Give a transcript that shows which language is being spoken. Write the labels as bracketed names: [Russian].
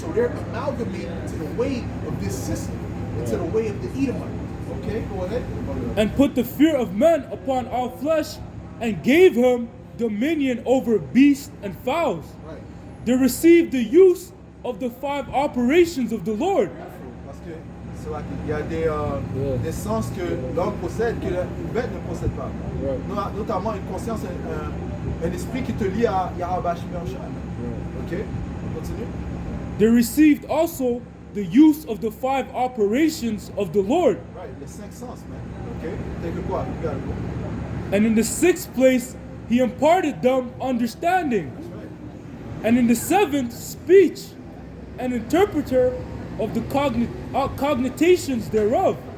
[English] So they're amalgamated to the way of this system, and to the way of the Edomite. Okay, go ahead. And put the fear of men upon all flesh, and gave him dominion over beasts and fowls. Right. They received the use of the 5 operations of the Lord. [French] Parce que c'est vrai qu'il y a des sens que l'homme possède que une bête ne possède pas. Notamment une conscience, un esprit qui te lie à Yahweh Shemel. Ok? On continue. [English] They received also the use of the 5 operations of the Lord. [French] Right, les 5 sens, man. Ok? T'as que quoi? [English] You gotta go. And in the 6th place, he imparted them understanding. That's right. And in the 7th, speech, an interpreter of the cogitations thereof.